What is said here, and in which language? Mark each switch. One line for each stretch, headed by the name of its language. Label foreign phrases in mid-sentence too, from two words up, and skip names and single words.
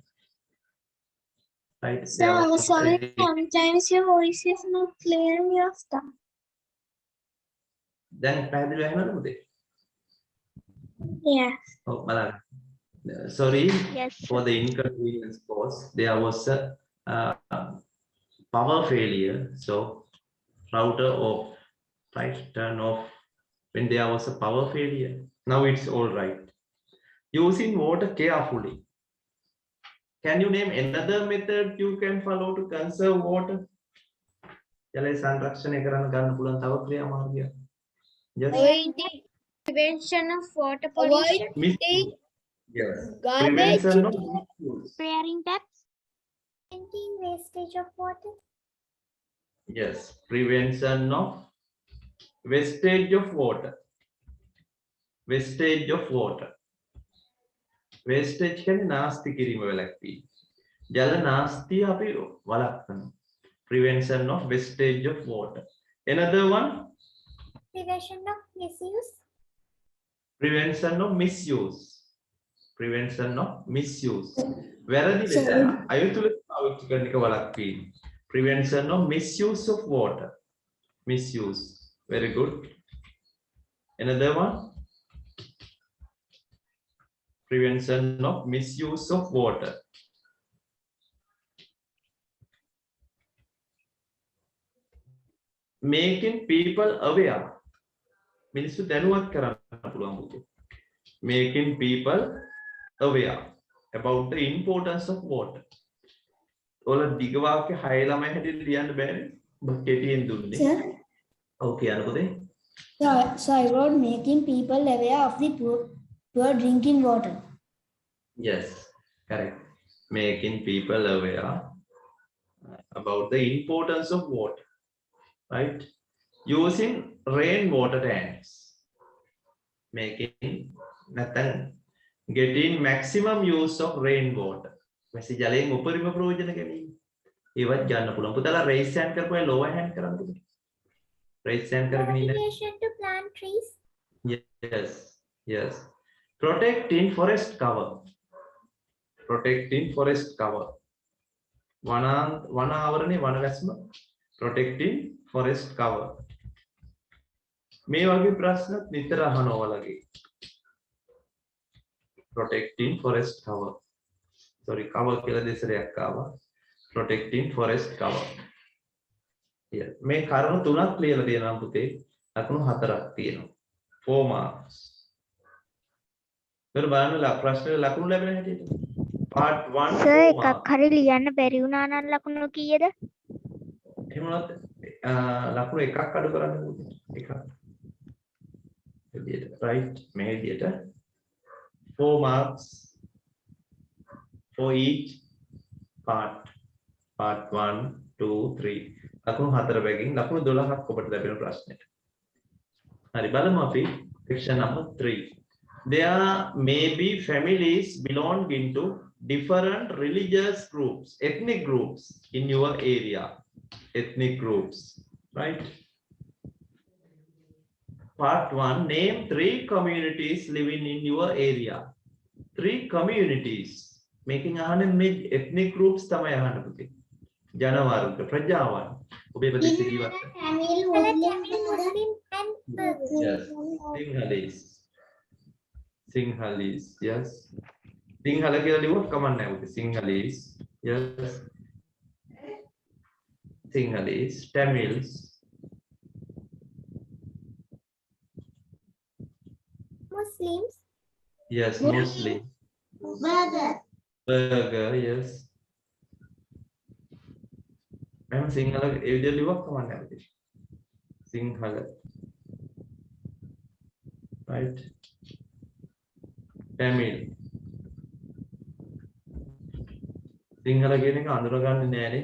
English: Right? There Sir, was a sorry, failure. sometimes your voice is not clear in your stuff.
Sinhala: Then පැහැදිලිව ඇහෙනවද පුතේ?
English: Yes.
Sinhala: ඔව් බලන්න.
English: Sorry Yes, for the inconvenience caused. There was a power failure. So router off, right? Turn off when there was a power failure. Now it's all right. Using water carefully. Can you name another method you can follow to conserve water?
Sinhala: ජලය සංරක්ෂණය කරන්න ගන්න පුළුවන් තව ක්‍රියාමාර්ගයක්.
English: Yes. Avoiding prevention of water pollution. Yes. Garbage. Prevention of misuse. preparing taps. Preventing wastage of water. Yes. Prevention of wastage of water. Wastage of water.
Sinhala: Wastage කියන්නේ නාස්ති කිරීම වැළැක්වීම. ජල නාස්තිය අපි වළක්වනවා.
English: Prevention of wastage of water. Another one, Prevention of misuse. prevention of misuse. Prevention of misuse.
Sinhala: වැරදි ලෙස
English: Sorry.
Sinhala: අයුතු ලෙස පාවිච්චි කරන එක වළක්වීම.
English: Prevention of misuse of water. Misuse. Very good. Another one, prevention of misuse of water. Making people aware.
Sinhala: මිනිස්සු දැනුවත් කරන්න පුළුවන් පුතේ.
English: Making people aware about the importance of water.
Sinhala: ඔල දිග වාක්‍ය 6 ළමයි හැටියට ලියන්න බෑනේ. ඔබ කෙටියෙන් දුන්නේ.
English: Sir,
Sinhala: ඔව් කියන්න පුතේ.
English: so I wrote making people aware of the poor drinking water. Yes, correct. Making people aware about the importance of water. Right? Using rainwater tanks. Making nothing. Getting maximum use of rainwater.
Sinhala: Message ජලයෙන් උපරිම ප්‍රයෝජන ගැනීම. ඒවත් ගන්න පුළුවන්. පුතාලා
English: raise hand
Sinhala: කරපුවා
English: lower hand
Sinhala: කරන්න පුතේ.
English: Raise hand
Sinhala: කරගෙන ඉන්න.
English: Motivation to plant trees. Yes. Yes. Protecting forest cover. Protecting forest cover.
Sinhala: වන ආවරණේ වන වැස්ම.
English: Protecting forest cover.
Sinhala: මේ වගේ ප්‍රශ්නත් නිතර අහනවා ඔයාලගේ.
English: Protecting forest cover.
Sinhala: Sorry, cover කියලා දෙසරයක් ආවා.
English: Protecting forest cover. Yeah.
Sinhala: මේ කරුණු තුනක් ලියලා තියෙනවා පුතේ. ලකුණු හතරක් තියෙනවා.
English: 4 marks.
Sinhala: ඊට බලන්න ප්‍රශ්නේ ලකුණු ලැබෙන හැටියට.
English: Part 1 Sir, 4
Sinhala: එකක්
English: marks.
Sinhala: හරි ලියන්න බැරි වුණා නම් ලකුණු කීයද? එහෙම නැත්නම් ලකුණු එකක් අඩු කරන්න පුතේ. එකක්. එළියට right මේ විදියට
English: 4 marks for each part.
Sinhala: Part 1 2 3 ලකුණු 4 බැගින් ලකුණු 12ක් ඔබට ලැබෙන ප්‍රශ්නෙට. හරි බලමු අපි
English: section number 3. There may be families belonging to different religious groups, ethnic groups in your area. Ethnic groups, right? Part 1, name 3 communities living in your area. 3 communities. Making ethnic groups
Sinhala: තමයි අහන්න පුතේ. ජනවර්ග ප්‍රජාවන්. ඔබේ ප්‍රදේශයේ ජීවත් වෙන.
English: Tamil, Muslim, and Yes. Sinhalese, yes.
Sinhala: Sinhala කියලා ලියුවොත් කමක් නැහැ පුතේ.
English: Sinhalese, yes. Sinhalese, Tamils. Muslims. Yes, Muslim. Burger, yes. I'm Sinhala
Sinhala: ඒ විදිහට ලියුවක් කමක් නැහැ පුතේ. Sinhala.
English: Right. Tamil.
Sinhala: Sinhala කියන එක අඳුරගන්නේ නෑනේ.